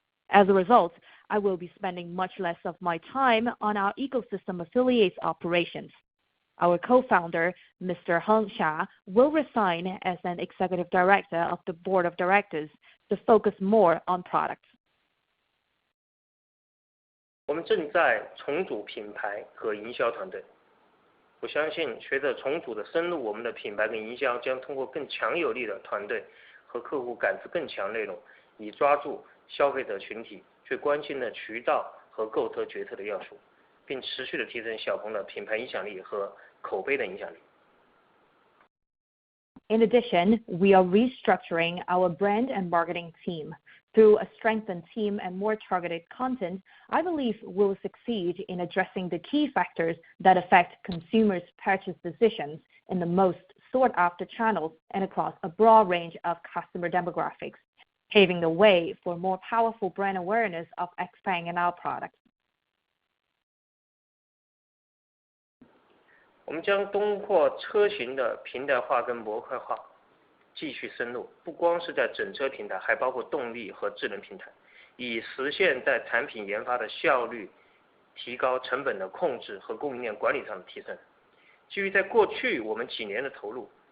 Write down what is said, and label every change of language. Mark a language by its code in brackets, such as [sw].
[en] As a result, I will be spending much less of my time on our ecosystem affiliates operations. Our co-founder, Mr. Heng Xia, will resign as an executive director of the board of directors to focus more on products. [zh] 我们正在重组品牌和营销团队。我相信，随着重组的深入，我们的品牌跟营销将通过更强有力的团队和客户感知更强内容，以抓住消费者群体最关心的渠道和购车决策的要素，并持续的提升小鹏的品牌影响力和口碑的影响力。 [en] In addition, we are restructuring our brand and marketing team. Through a strengthened team and more targeted content, I believe we'll succeed in addressing the key factors that affect consumers' purchase decisions in the most sought-after channels and across a broad range of customer demographics, paving the way for more powerful brand awareness of XPeng and our products. [zh] 我们将通过车型的平台化跟模块化继续深入，不光是在整车平台，还包括动力和智能平台，以实现在产品研发的效率、提高成本的控制和供应链管理上的提升。基于在过去我们几年的投入，